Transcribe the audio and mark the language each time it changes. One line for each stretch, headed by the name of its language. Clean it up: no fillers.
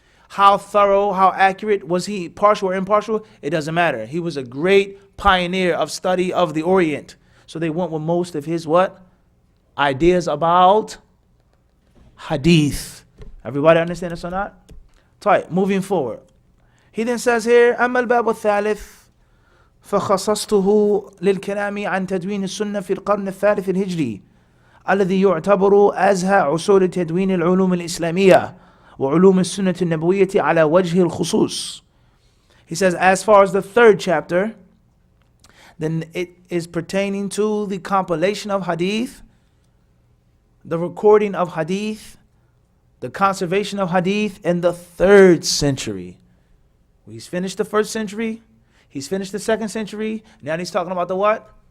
English: How thorough, how accurate, was he partial or impartial? It doesn't matter. He was a great pioneer of study of the Orient. So they went with most of his what? Ideas about Hadith. Everybody understand this or not? Right, moving forward. He then says here,
Arabic: أما الباب الثالث فخصصته للكلام عن تدوين السنة في القرن الثالث الهجري الذي يعتبر أزهى عصور تدوين العلوم الإسلامية وعلوم السنة النبوية على وجه الخصوص.
English: He says, as far as the third chapter, then it is pertaining to the compilation of Hadith, the recording of Hadith, the conservation of Hadith in the 3rd century. He's finished the 1st century, he's finished the 2nd century, now he's talking about the what?